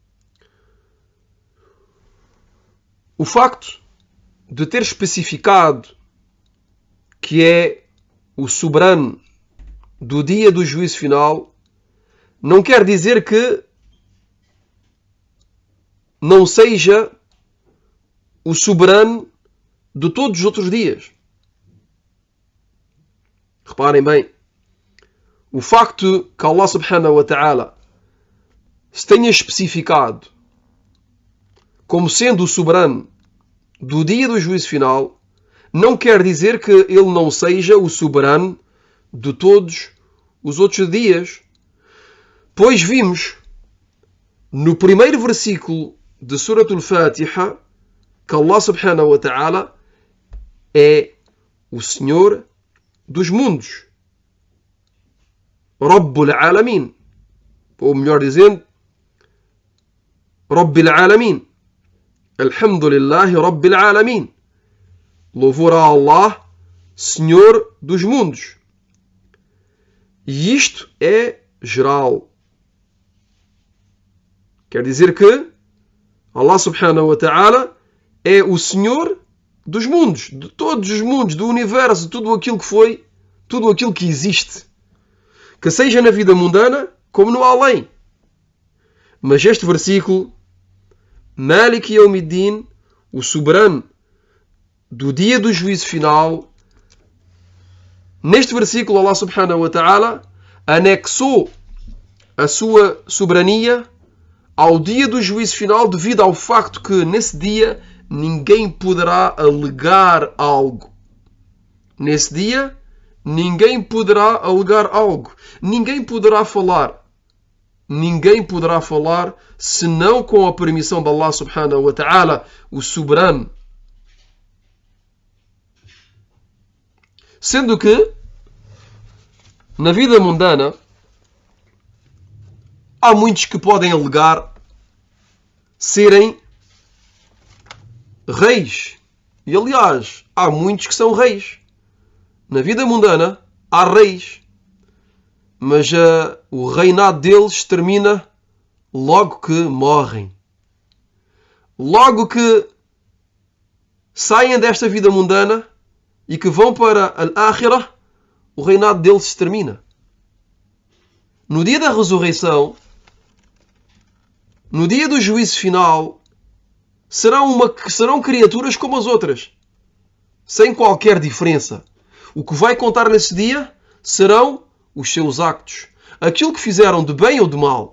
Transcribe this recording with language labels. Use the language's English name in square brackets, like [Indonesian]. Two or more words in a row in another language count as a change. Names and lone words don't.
[Portuguese] O facto de ter especificado que é o soberano do dia do juízo final não quer dizer que não seja o soberano de todos os outros dias. Reparem bem, o facto que [Arabic] الله سبحانه وتعالى [Portuguese] se tenha especificado como sendo o soberano do dia do juízo final não quer dizer que ele não seja o soberano de todos os outros dias. Pois vimos no primeiro versículo de Surat al-Fatiha que [Arabic] الله سبحانه وتعالى [Portuguese] é o Senhor dos mundos. [Arabic] رب العالمين. [Portuguese] Ou melhor dizendo, [Arabic] رب العالمين. الحمد لله رب العالمين. [Portuguese] Louvor a Allah, Senhor dos mundos. E isto é geral. Quer dizer que [Arabic] الله سبحانه وتعالى [Portuguese] é o Senhor dos mundos, de todos os mundos, do universo, tudo aquilo que foi, tudo aquilo que existe. Que seja na vida mundana, como no além. Mas este versículo, [Arabic] مالك يوم الدين, [Portuguese] o soberano do dia do juízo final, neste versículo [Arabic] الله سبحانه وتعالى [Portuguese] anexou a sua soberania ao dia do juízo final devido ao facto que nesse dia ninguém poderá alegar algo. Nesse dia ninguém poderá alegar algo. Ninguém poderá falar. Ninguém poderá falar senão com a permissão de [Arabic] الله سبحانه وتعالى, [Portuguese] o soberano. Sendo que na vida mundana há muitos que podem alegar serem reis. E aliás, há muitos que são reis. Na vida mundana há reis. Mas o reinado deles termina logo que morrem. Logo que saem desta vida mundana e que vão para al-Akhirah, o reinado deles se termina. No dia da ressurreição, no dia do juízo final, serão criaturas como as outras, sem qualquer diferença. O que vai contar nesse dia serão os seus actos, aquilo que fizeram de bem ou de mal.